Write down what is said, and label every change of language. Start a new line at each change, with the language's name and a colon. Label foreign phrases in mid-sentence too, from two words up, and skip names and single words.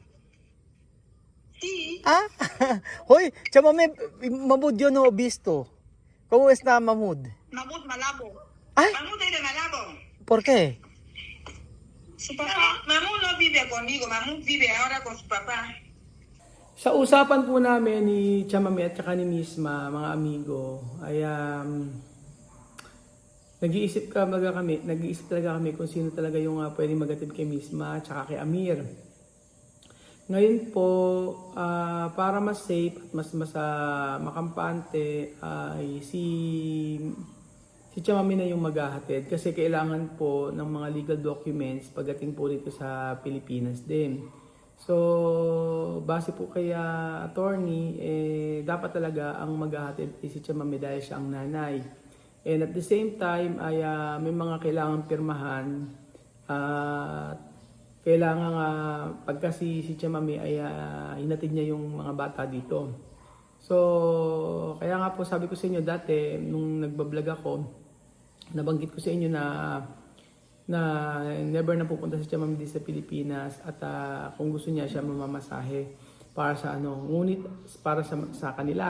Spanish: Sí. Hoy, chamame, Mahmoud yo no visto. ¿Cómo está Mahmoud? Mahmoud Malabo. Ay, Mahmoud es de Malabo. ¿por qué? Su papá. Mahmoud no vive conmigo. Mahmoud vive ahora con su papá.
Filipino: Sa usapan po namin ni Chamame at saka ni Misma, mga amigo, ay nag-iisip talaga kami kung sino talaga yung pwedeng magatid kay Misma at saka kay Amir. Ngayon po, para mas safe at mas makampante, ay si Chamame na yung maghahatid kasi kailangan po ng mga
English: legal documents
Filipino: pagdating po dito sa Pilipinas din. So, base po kay attorney, dapat talaga ang maghahatid si Chamame dahil siya ang nanay.
English: And at the same time,
Filipino: ay may mga kailangan pirmahan. Kailangan pagka si Chamame ay hinatid niya yung mga bata dito. So, kaya nga po sabi ko sa inyo dati, nung nagbablog ako, nabanggit ko sa inyo na never na pupunta si Chamame sa Pilipinas at kung gusto niya siya mamamasahe para sa ngunit para sa kanila.